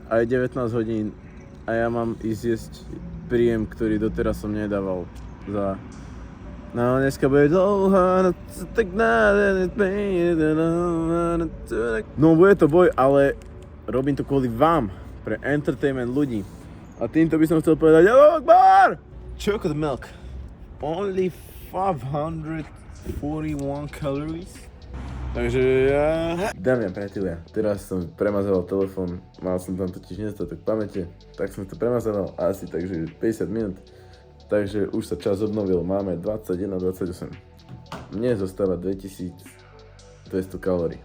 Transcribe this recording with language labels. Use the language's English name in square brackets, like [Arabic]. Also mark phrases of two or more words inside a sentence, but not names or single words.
[Slovak] A je 19 hodín a ja mám ísť jesť príjem, ktorý doteraz som nedával za... [Czech] No, dneska bude dlouhá, [Slovak] tak no bude to boj, ale robím to kvôli vám, pre entertainment ľudí. A týmto by som chcel povedať [Arabic] الله أكبر! [English] Chocolate milk. Only 541 calories. [Slovak] Takže ja... Dámy a priatelia, teraz som premazoval telefón, mal som tam totiž nedostatok pamäte, tak som to premazoval asi takže 50 minút. Takže už sa čas obnovil, máme 21:28. Mne zostáva 2200 kalórií.